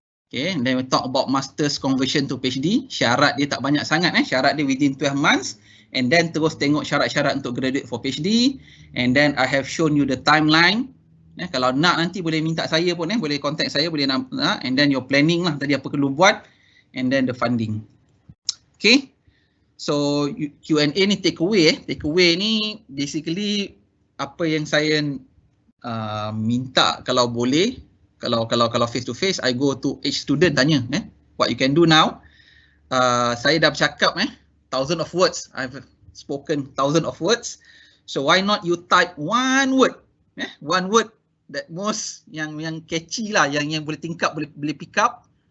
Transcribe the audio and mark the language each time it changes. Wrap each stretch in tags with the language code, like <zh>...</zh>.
<en>Okay, and then we talk about master's conversion to PhD. Syarat dia tak banyak sangat syarat dia within 12 months. And then terus tengok syarat-syarat untuk graduate for PhD. And then I have shown you the timeline.</en> <ms>Kalau nak nanti boleh minta saya pun, boleh contact saya, boleh nak.</ms> <en>And then your planning lah tadi apa perlu buat. And then the funding. Okay.</en> <ms>So Q&A ni takeaway. Takeaway ni basically apa yang saya minta kalau boleh.</ms> <en>Kalau face to face, I go to each student tanya. What you can do now. Saya dah bercakap 1,000 of words. I've spoken 1,000 of words. So why not you type one word? One word that most yang catchy lah, yang boleh tingkap, boleh pick up.</en>